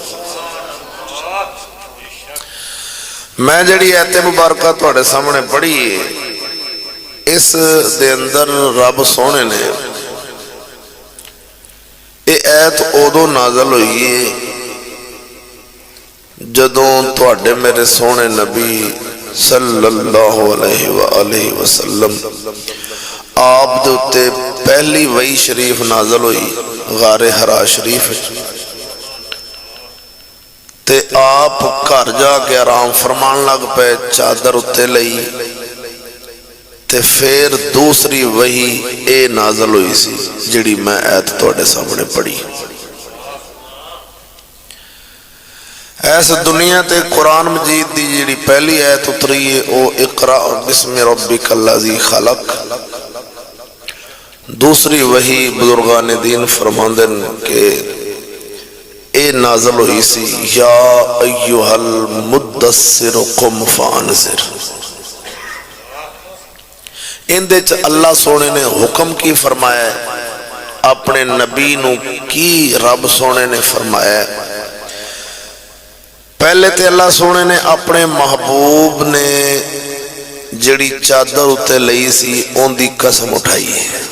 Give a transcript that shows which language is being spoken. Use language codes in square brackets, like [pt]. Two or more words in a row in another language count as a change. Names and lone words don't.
[pa] میں جیہڑی ایتے مبارک تہاڈے سامنے پڑھی اس دے اندر رب سوہنے نے ایہہ ایت اودوں نازل ہوئی ہے جدوں تہاڈے میرے سوہنے نبی [ar] صلى الله عليه وسلم [pa] آپ دے اتے پہلی وحی شریف نازل ہوئی غارے حرا شریف تے آپ گھر جا کے آرام فرمان لگ پئے، چادر اتے لئی تے فیر دوسری وحی اے نازل ہوئی سی جیہڑی میں ایت تہاڈے سامنے پڑھی. اس دنیا تے قرآن مجید کی جی پہلی آیت اتری ہے او [ar] اقرأ باسم ربك الذي خلق. [pa] دوسری وحی بزرگان دین فرماندے کہ اے نازل ہوئی سی [ar] يا أيها المدثر قم فأنذر. [pa] ایندے چ اللہ سوہنے نے حکم کی فرمایا، اپنے نبی نوں کی رب سوہنے نے فرمایا. پہلے تو اللہ سوہنے نے اپنے محبوب نے جیہڑی چادر اتے لئی سی انکی قسم اٹھائی ہے.